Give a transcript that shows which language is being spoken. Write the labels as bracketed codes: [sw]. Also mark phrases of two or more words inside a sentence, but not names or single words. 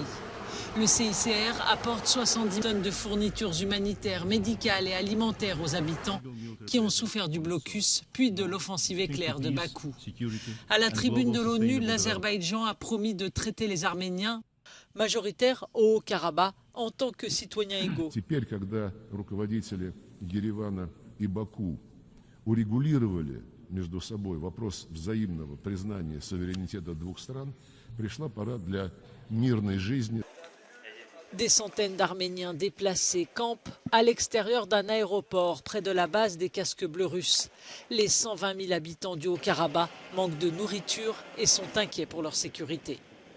[fr] Le CICR apporte 70 tonnes de fournitures humanitaires, médicales et alimentaires aux habitants qui ont souffert du blocus puis de l'offensive éclair de Bakou. À la tribune de l'ONU, l'Azerbaïdjan a promis de traiter les Arméniens majoritaires au Haut-Karabakh en tant que citoyens égaux. [ru] Урегулировали между собой вопрос взаимного признания суверенитета 2 стран, пришла пора для мирной жизни. [fr] Des centaines d'Arméniens déplacés campent à l'extérieur d'un aéroport près de la base des casques bleus russes. Les 120 000 habitants du Haut-Karabakh manquent de nourriture et sont inquiets pour leur sécurité.